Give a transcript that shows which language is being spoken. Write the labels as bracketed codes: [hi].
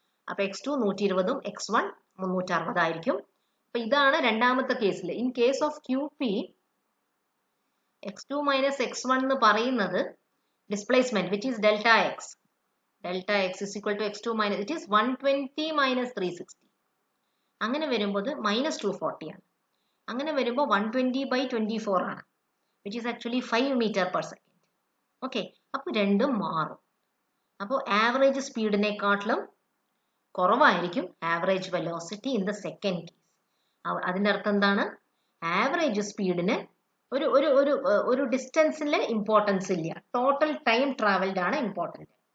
[ml] അപ്പൊ x2 120ഉം x1 360 ആയിരിക്കും. അപ്പൊ ഇതാണ് രണ്ടാമത്തെ കേസിൽ. [en] in case of QP, x2 minus x1 [ml] എന്ന് പറയുന്നത് [en] Displacement which is delta x. Delta x is equal to x2 minus it is 120 minus 360. [ml] അങ്ങനെ വരുമ്പോൾ മൈനസ് 240 ആണ്. അങ്ങനെ വരുമ്പോൾ 120/24 ആണ്, [en] which is actually 5 meter per second. [ml] Okay, അപ്പോൾ രണ്ടും മാറും. അപ്പോൾ ആവറേജ് സ്പീഡിനെക്കാട്ടിലും കുറവായിരിക്കും average velocity [en] In the second case. [ml] അതിൻ്റെ അർത്ഥം എന്താണ്? ആവറേജ് സ്പീഡിന് ഒരു ഒരു ഒരു ഒരു ഡിസ്റ്റൻസിലെ ഇമ്പോർട്ടൻസ് ഇല്ല, [en] total time travelled [ml] ആണ് ഇമ്പോർട്ടൻറ്റ്.